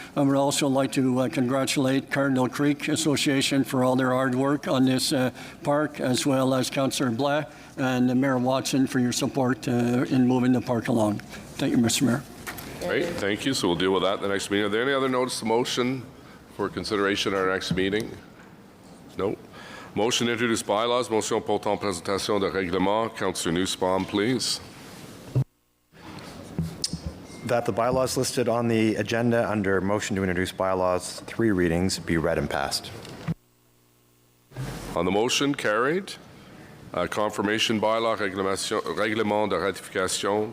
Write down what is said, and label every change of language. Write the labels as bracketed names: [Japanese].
[English] I would also like to congratulate Cardinal Creek Association for all their hard work on this park, as well as Councillor Black and Mayor Watson for your support in moving the park along. Thank you, Mr. Mayor. Great, thank you. So we'll deal with that in the next meeting. Are there any other notice of motion for consideration at our next meeting? No. Motion to introduce bylaws. [French] Motion portant présentation de règlement. [English] Councillor Nussbaum, please. That the bylaws listed on the agenda under motion to introduce bylaws, 3 readings, be read and passed. On the motion, carried. Confirmation bylaw, [French] règlement de ratification.